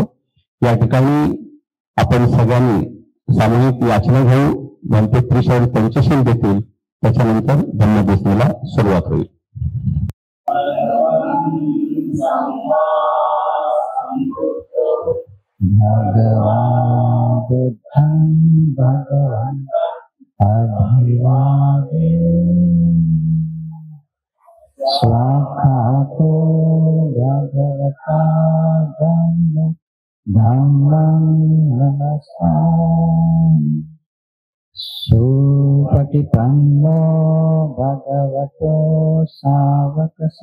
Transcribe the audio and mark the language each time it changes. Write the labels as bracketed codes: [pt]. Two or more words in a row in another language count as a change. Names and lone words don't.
[mr] या ठिकाणी आपण सगळ्यांनी सामूहिक याचना घेऊ. भंते त्रिशरण पंचशील देतील. त्याच्यानंतर धम्मदेशनीला सुरुवात होईल. [pi] भगवान बुद्धं भगवान अभिवादे स्वाखातो भगवता धम्मं नमस्कारं सुपटिपन्नो भगवतो सावक